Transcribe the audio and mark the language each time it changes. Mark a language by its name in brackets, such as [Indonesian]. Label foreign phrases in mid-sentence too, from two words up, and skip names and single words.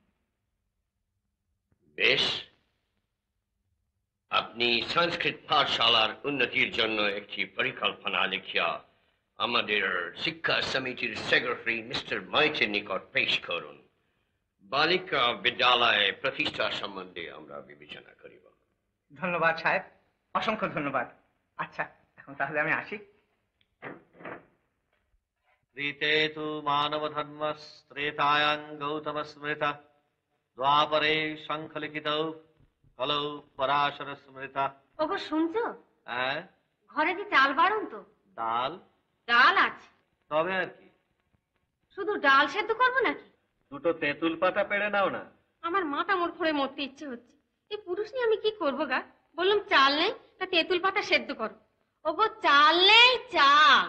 [Bangla] বেশ, আপনি সংস্কৃত পাঠশালার উন্নতির জন্য একটি পরিকল্পনা লিখিয়া আমাদের শিক্ষা সমিতির সেক্রেটারি মিস্টার মাইটের নিকট পেশ করুন। বালিকা বিদ্যালয় প্রতিষ্ঠা সম্বন্ধে আমরা বিবেচনা করিব। ধন্যবাদ সাহেব, অসংখ্য ধন্যবাদ। আচ্ছা, এখন তাহলে আমি আসি। [Sanskrit] रीते तु मानव धर्म त्रेतायां गौतम स्मृता द्वापरे शंख लिखितौ कलौ पराशर स्मृता। [Bangla] ওগো শুনছো? হ্যাঁ, ঘরে যে চাল বাড়ুন তো? ডাল ডাল আছে, তবে আর কি, শুধু ডাল সেদ্ধ করবো নাকি? দুটো তেঁতুল পাতা পেড়ে নাও না। আমার মাথা মোড় করে মরতে ইচ্ছে হচ্ছে। এই পুরুষ নিয়ে আমি কি করবো গা? বললাম চাল নেই, তা তেঁতুল পাতা সেদ্ধ করো। ওগো চাল নেই, চাল।